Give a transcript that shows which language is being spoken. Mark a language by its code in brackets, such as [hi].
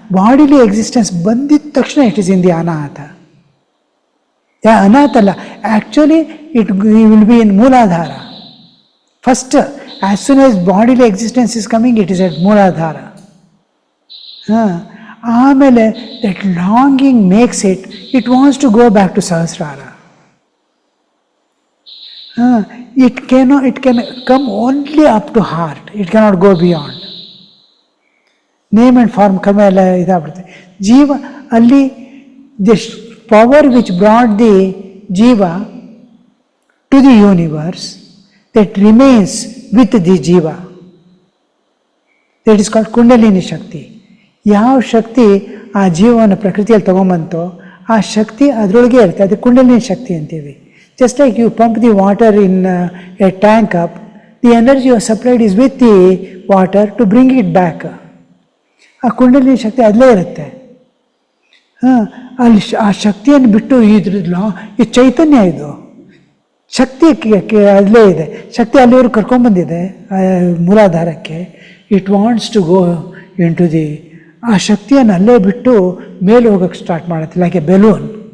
[en] bodily existence [kn] ಬಂದಿದ್ದ ತಕ್ಷಣ [en] It is in the Anahata. [kn] ಅನಾಥ ಅಲ್ಲ, [en] Actually it will be in Muladhara. First as soon as bodily existence is coming, it is at Muladhara. [kn] ಹಾಂ, ಆಮೇಲೆ [en] That longing makes it wants to go back to Sahasrara. It can come only up to heart. It cannot go beyond. Name and form [kn] ಕಮ್ಮಿ ಎಲ್ಲ ಇದಾಗ್ಬಿಡುತ್ತೆ. ಜೀವ ಅಲ್ಲಿ [en] The power which brought the jiva to the universe that remains with the jiva, that is called Kundalini Shakti. [kn] ಯಾವ ಶಕ್ತಿ ಆ ಜೀವವನ್ನು ಪ್ರಕೃತಿಯಲ್ಲಿ ತಗೊಂಬಂತೋ ಆ ಶಕ್ತಿ ಅದರೊಳಗೆ ಇರುತ್ತೆ, ಅದು ಕುಂಡಲಿನಿ ಶಕ್ತಿ ಅಂತೀವಿ. [en] Just like you pump the water in a tank up, the energy you supplied is with the water to bring it back. [kn] ಆ ಕುಂಡಲಿನಿ ಶಕ್ತಿ ಅಲ್ಲೇ ಇರುತ್ತೆ. ಹಾಂ, ಅಲ್ಲಿ ಆ ಶಕ್ತಿಯನ್ನು ಬಿಟ್ಟು ಈ ಚೈತನ್ಯ ಇದು ಶಕ್ತಿ ಅಲ್ಲೇ ಇದೆ. ಶಕ್ತಿ ಅಲ್ಲಿವರೆಗೂ ಕರ್ಕೊಂಡ್ಬಂದಿದೆ ಮೂಲಾಧಾರಕ್ಕೆ. [en] it wants to go into the, [kn] ಆ ಶಕ್ತಿಯನ್ನು ಅಲ್ಲೇ ಬಿಟ್ಟು ಮೇಲೆ ಹೋಗೋಕ್ಕೆ ಸ್ಟಾರ್ಟ್ ಮಾಡುತ್ತೆ. [en] Like a balloon.